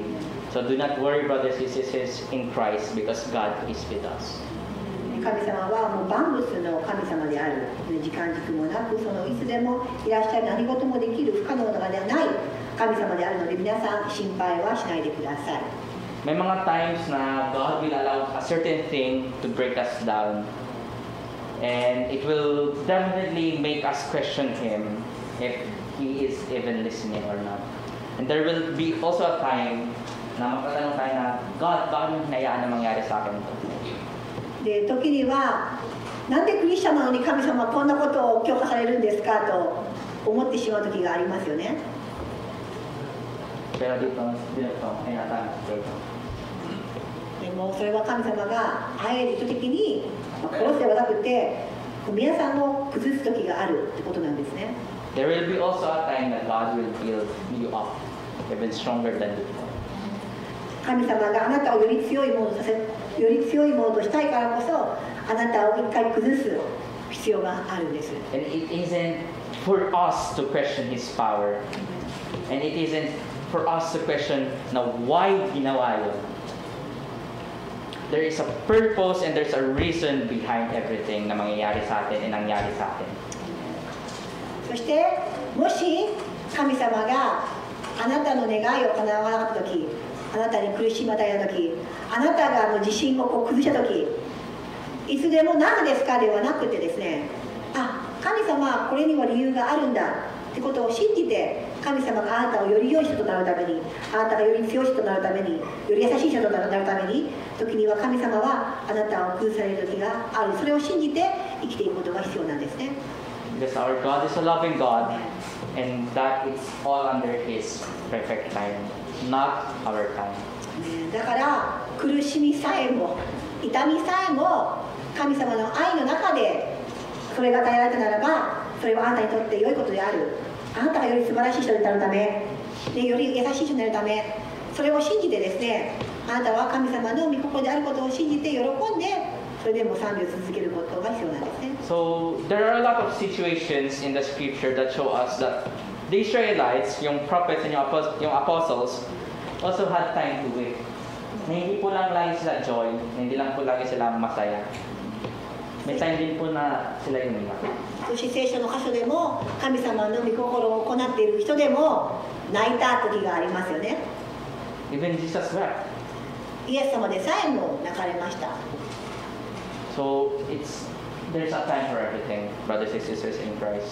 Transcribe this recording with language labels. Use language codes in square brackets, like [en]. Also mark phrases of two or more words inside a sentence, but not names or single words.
[en] So do not worry, brothers and sisters, in Christ, because God is with us. [ja] 神様はもう万物の神様である。時間軸もなく、そのいつでもいらっしゃる、何事もできる不可能なのではない神様であるので、皆さん心配はしないでください。 [tl] May mga [en] times na God will allow a certain thing to break us down. And it will definitely make us question Him if He is even listening or not. And there will be also a time [tl] na magtatanong tayo na, God, bakit mo hinayaan na mangyari sa akin ito? [ja] で時には、なんでクリスチャンなのに神様はこんなことを許可されるんですかと思ってしまう時がありますよね。 [tl] Pero dito, hinatan. [ja] でもそれは神様があえて意図的に殺すではなくて、皆さんを崩す時があるってことなんですね。 [en] There will be also a time that God will build you up, even stronger than before. [ja] 神様があなたをより強いものとしたいからこそ、あなたを一回崩す必要があるんです。 [en] And it isn't for us to question His power. And it isn't for us to question na why [tl] ginawa yun. [en] There is a purpose and there's a reason behind everything [tl] na mangyayari sa atin [en] and [tl] nangyari sa atin. [ja] そしてもし神様があなたの願いを叶わなかった時、あなたに苦しみを与えた時、あなたが自信を崩した時、いつでも何ですかではなくてですね、あ、神様これには理由があるんだってことを信じて、神様があなたをより良い人となるために、あなたがより強い人となるために、より優しい人となるために、時には神様はあなたを崩される時がある。それを信じて生きていくことが必要なんですね。 [en] Because our God is a loving God, and that it's all under His perfect time, not our time. [ja] だから苦しみさえも痛みさえも神様の愛の中でそれが与えられたならば、それはあなたにとって良いことである。あなたがより素晴らしい人になるため、より優しい人になるため、それを信じてですね、あなたは神様の御心であることを信じて喜んで、それでも賛美を続けることが必要なんですね。 [en] So there are a lot of situations in the scripture that show us that the Israelites, yung prophets and yung apostles, also had time to wait. [tl] Na hindi po lang lagi sila joy, hindi lang po lagi sila masaya. May time din po na sila umiyak. [ja] そして聖書の箇所でも神様の御心を行っている人でも泣いた時がありますよね。 [en] Even Jesus wept. [ja] イエス様でさえも泣かれました。 [en] So there's a time for everything, brothers and sisters in Christ.